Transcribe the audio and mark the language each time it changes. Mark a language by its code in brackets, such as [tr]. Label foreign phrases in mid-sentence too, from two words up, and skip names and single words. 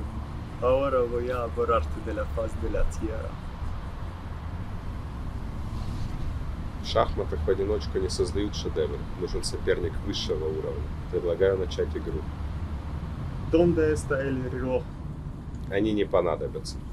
[es] Ahora voy a borrarte de la faz de la tierra. [ru] В шахматах в одиночку не создают шедевр. Нужен соперник высшего уровня. Предлагаю начать игру. [es] ¿Dónde está el reloj? [ru] Они не понадобятся.